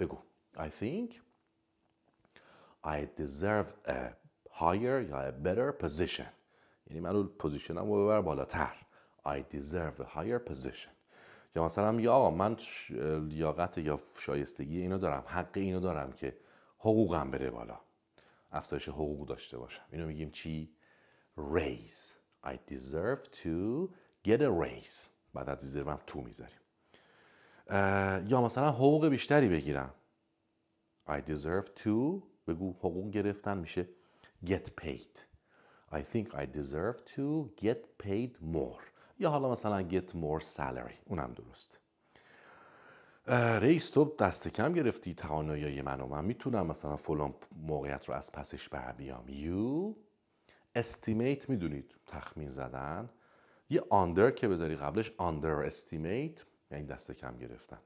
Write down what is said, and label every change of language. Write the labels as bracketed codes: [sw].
[en] بگو I think I deserve a higher یا a better position. [fa] یعنی من رو پوزیشنم رو ببر بالاتر. [en] I deserve a higher position. [fa] یا مثلا میگه آقا من لیاقت یا شایستگی اینو دارم، حق اینو دارم که حقوقم بره بالا، افزایش حقوق داشته باشم. اینو میگیم چی؟ raise. [en] I deserve to get a raise. [fa] بعد از deserve هم تو میذاریم. یا مثلا حقوق بیشتری بگیرم. [en] I deserve to، [fa] بگو حقوق گرفتن میشه [en] get paid. I think I deserve to get paid more. [fa] یا حالا مثلا [en] get more salary، [fa] اونم درست. رئیس تو دست کم گرفتی توانایی منو، من میتونم مثلا فلان موقعیت رو از پسش بر بیام. [en] You estimate، [fa] میدونید تخمین زدن، یه under که بذاری قبلش underestimate یعنی دست کم گرفتن.